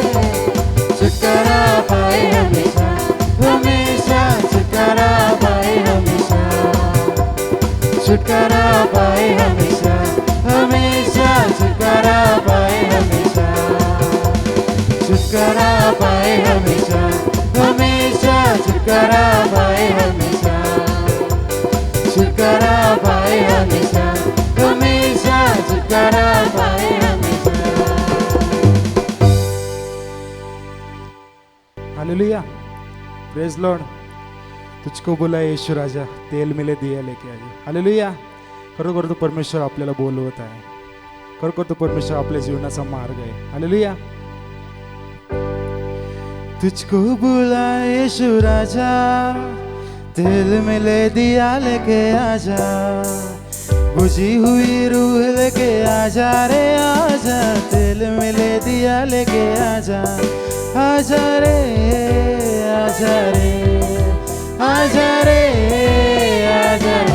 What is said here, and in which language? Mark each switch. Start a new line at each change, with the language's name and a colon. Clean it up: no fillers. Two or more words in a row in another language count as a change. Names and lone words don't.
Hindi: छुटकारा पाए हमेशा, हमेशा छुटकारा पाए हमेशा, छुटकारा पाए हमेशा, हमेशा छुटकारा पाए हमेशा, छुटकारा पाए हमेशा, हमेशा छुटकारा पाए हमेशा, छुटकारा पाए हमेशा, हमेशा छुटकारा पाए हमेशा।
English: Hallelujah, praise Lord.
Hindi: तुझको बोला येशू राजा, तेल मिले दिया लेके आजा। हालेलुया।
Marathi: खरोखर तो परमेश्वर आपल्याला बोलवत आहे, खरोखर तो परमेश्वर आपल्या जीवनाचा मार्ग आहे। हालेलुया।
Hindi: तुझको बुला यीशु राजा, तेल मिले दिया लेके आजा, बुझी हुई रूह लेके आजा रे आजा, तेल मिले दिया लेके आजा, आजा रे आजा रे आजा रे आजा रे।